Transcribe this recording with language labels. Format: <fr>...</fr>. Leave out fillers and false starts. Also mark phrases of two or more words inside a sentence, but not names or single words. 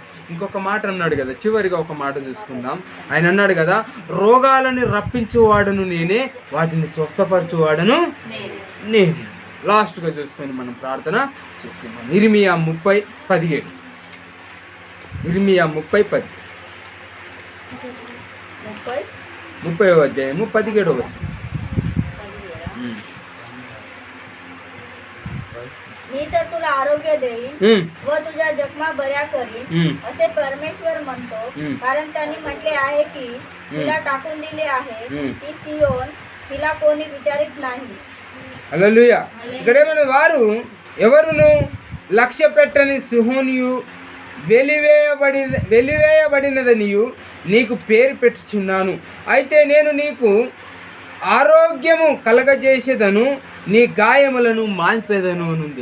<te>ఇంకొక మాట అన్నాడు కదా, చివరిగా ఒక మాట చూసుకుందాం. ఆయన అన్నాడు కదా, రోగాలని రప్పించువాడును నేనే, వాటిని స్వస్థపరచువాడును నేనే. లాస్ట్గా చూసుకొని మనం ప్రార్థన చేసుకుందాం. ఇర్మియా 30:17. ఇర్మియా 30:10. 30వ అధ్యాయము 17వ వచనం.</te> <mr>मी तर तुला आरोग्य देईन व तुझ्या जखमा बऱ्या करीन असे परमेश्वर म्हणतो, कारण त्यांनी म्हटले आहे की तिला टाकून दिले आहे ती सियोन, तिला कोणी विचारित नाही.</mr> <te>హల్లెలూయా. ఇక్కడేమన్నా వారు ఎవరును లక్ష్య పెట్టని సిహోనియు వెలివేయబడినదనియు నీకు పేరు పెట్టుచున్నాను. అయితే నేను నీకు ఆరోగ్యము కలగజేసేదను, నీ గాయములను మాన్పేదను అనుంది.</te>